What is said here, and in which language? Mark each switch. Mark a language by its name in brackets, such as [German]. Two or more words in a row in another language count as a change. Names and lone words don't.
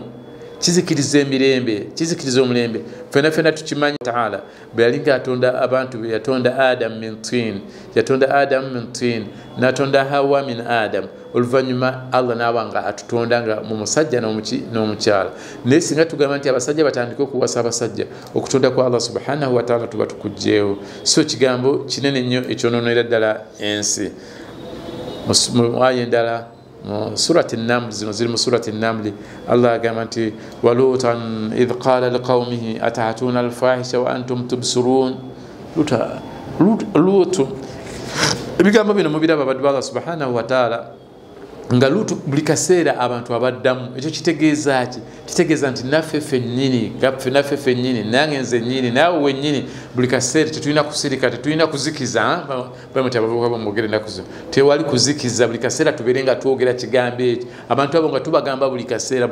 [Ganda] kizikiriza omulembe fena tukimanyi ta'ala bwe yalinga atonda abantu be yatonda Adam [Arabic] من طين [Ganda] natonda Hawa min Adam oluvannyuma Allah n'awanga atutonda nga mu musajja n'omukyala naye singa tugamba nti abasajja batandika okuwasa abasajja okutonda kwa Allah [Arabic] سبحانه وتعالى [Ganda] tuba tukugjeewo so kigambo kinene nnyo ekyonoonera ddala ensi aya endala [Arabic] سورة النمل [Ganda] zino ziri mu [Arabic] سورة النمل [Ganda] Allah agamba nti [Arabic] ولوطا إذ قال لقومه أتأتون الفاحشة وأنتم تبصرون [Ganda] lutu ebigambo bino mubiraba baddu Allah [Arabic] سبحانه وتعالى [Ganda] nga Lutu buli kaseera abantu abaddamu ekyo kitegeeza ki kitegeeza nti naffe ffennyini nange nze nnyini naawe wennyini buli kaseera tetulina kusirika tetulina kuzikiza bamuti abavubuka bamwogere ennaku zino tewali kuzikiza buli kaseera tubeere nga twogera kigambo ekyo abantu abo nga tubagamba buli kaseera